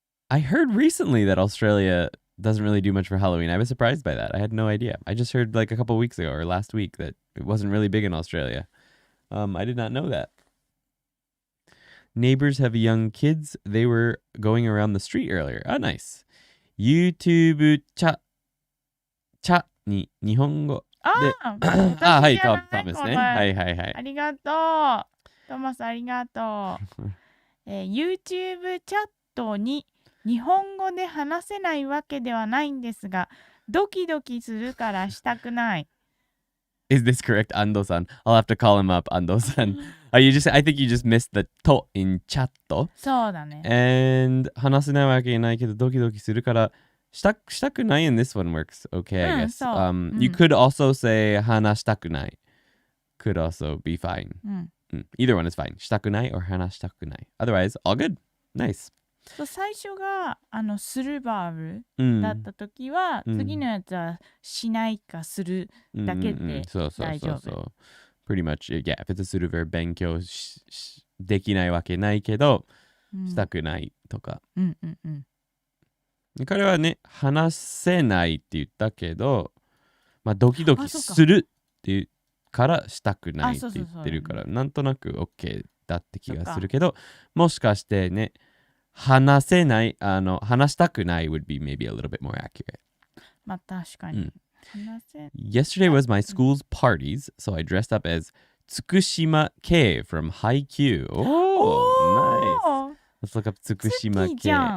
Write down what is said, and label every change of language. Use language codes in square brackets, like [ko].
[en] I heard recently that Australia doesn't really do much for Halloween. I was surprised by that. I had no idea. I just heard like a couple weeks ago or last week that it wasn't really big in Australia. I did not know that. Neighbors have young kids. They were going around the street earlier. Oh, nice. [ja] YouTube チャに日本語で。はい、トーマスね。はい。ありがとう。トーマスありがとう。 YouTube チャットに日本語で話せないわけではないんですが、ドキドキするからしたくない。 [en] Is this correct, Ando-san? I'll have to call him up, Ando-san. I think you just missed the と in chat. [ja] そうだね。 [en] And [ja] 話せないわけないけどドキドキするからしたくない [en] and this one works okay, I guess. You could also say [ja] 話したくない. [en] Could also be fine. Either one is fine. [ja] したくない [en] or [ja] 話したくない. [en] Otherwise, all good. Nice. [ja] 最初がするバーブだったときは、次のやつはしないかするだけで大丈夫。 [en] Pretty much, yeah, if it's a する verb [ja] 勉強できないわけないけど、したくないとか。彼はね、話せないって言ったけど、まあドキドキするっていうからしたくないって言ってるから、なんとなく OK だって気がするけど、もしかしてね、話せない、話したくない [en] would be maybe a little bit more accurate. [ja] まあ確かに。 [en] Yesterday was my school's parties, so I dressed up as Tsukushima K from Haikyuu. Oh, nice. Let's look up Tsukushima K.